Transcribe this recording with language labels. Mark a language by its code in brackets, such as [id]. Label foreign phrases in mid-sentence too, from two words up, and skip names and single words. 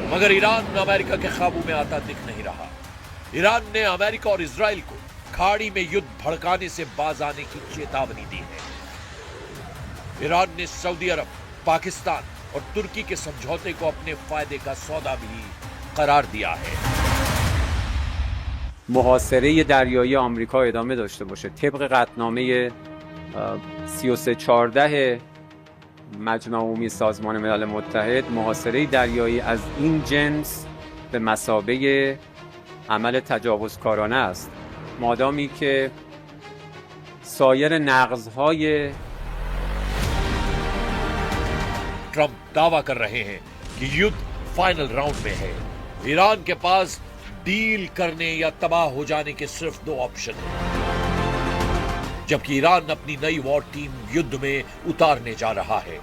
[hi] मगर ईरान अमेरिका के काबू में आता दिख नहीं रहा। ईरान ने अमेरिका और इजराइल को खाड़ी में युद्ध भड़काने से बाज आने की चेतावनी दी है। ईरान ने सऊदी अरब, पाकिस्तान और तुर्की के समझौते को अपने फायदे का सौदा भी करार दिया है। [fa] محاصره دریایی آمریکا ادامه داشته باشه طبق قطعنامه 3314 مجمع عمومی سازمان ملل متحد. محاصره دریایی از این جنس به مثابه عمل تجاوزکارانه است، مادامی که سایر نقض‌های [hi] ट्रंप दावा कर रहे हैं कि युद्ध [en] final round [hi] में है। ईरान के पास डील करने या तबाह हो जाने के सिर्फ 2 ऑप्शन हैं, जबकि ईरान अपनी नई [en] war team [hi] युद्ध में उतारने जा रहा है।